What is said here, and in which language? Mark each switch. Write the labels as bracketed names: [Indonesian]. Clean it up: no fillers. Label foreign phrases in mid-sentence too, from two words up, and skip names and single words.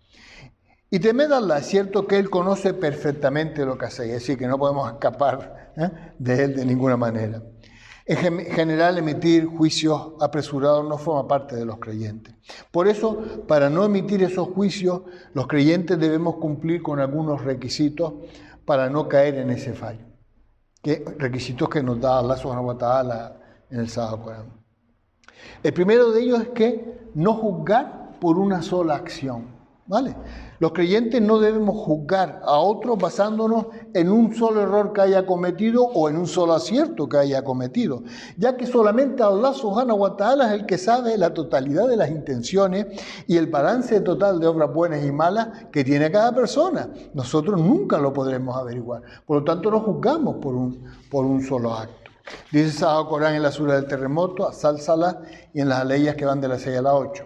[Spanish] Y temed a Allah, es cierto que Él conoce perfectamente lo que hacéis, es decir, que no podemos escapar de Él de ninguna manera. En general, emitir juicios apresurados no forma parte de los creyentes. Por eso, para no emitir esos juicios, los creyentes debemos cumplir con algunos requisitos para no caer en ese fallo. Requisitos que nos da Allah [Arabic] سبحانه وتعالى [Spanish] en el Sagrado Corán. El primero de ellos es que no juzgar por una sola acción. ¿Vale? Los creyentes no debemos juzgar a otros basándonos en un solo error que haya cometido o en un solo acierto que haya cometido, ya que solamente Allah [Arabic] سبحانه وتعالى [Spanish] es el que sabe la totalidad de las intenciones y el balance total de obras buenas y malas que tiene cada persona. Nosotros nunca lo podremos averiguar, por lo tanto no juzgamos por un solo acto. Dice el Sagrado Corán en la sura del terremoto, a Zalzala, y en las leyes que van de la 6 a la 8.